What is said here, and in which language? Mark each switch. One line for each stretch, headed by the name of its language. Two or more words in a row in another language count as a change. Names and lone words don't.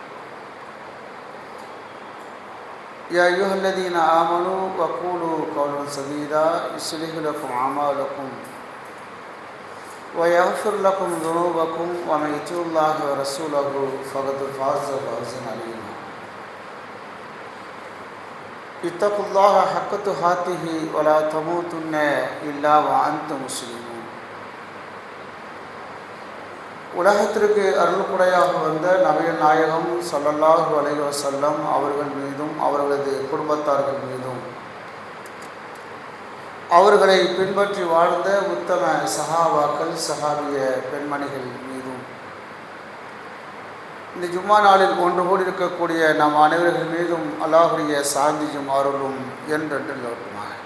Arabic: يا أيها الذين آمنوا وقولوا قولا سديدا يصلح لكم أعمالكم ويغفر لكم ذنوبكم ومن يطع الله ورسوله فقد فاز فوزا عظيما. اتقوا الله حق تقاته ولا تموتن إلا وأنتم مسلمون.
Tamil: உலகத்திற்கு அருள்குடையாக வந்த நபிகள் நாயகம்
Arabic: صلى الله عليه وسلم
Tamil: அவர்கள் மீதும் அவர்களது குடும்பத்தார்கள் மீதும் அவர்களை பின்பற்றி வாழ்ந்த உத்தம சஹாபாக்கள் சஹாபிய பெண்மணிகள் மீதும் இந்த ஜும்மா நாளில் ஒன்று கூடி இருக்கக்கூடிய நம் அனைவர்கள் மீதும் அல்லாஹ்வுடைய சாந்தியும் அருளும் என்றென்று நிலவட்டுமாக.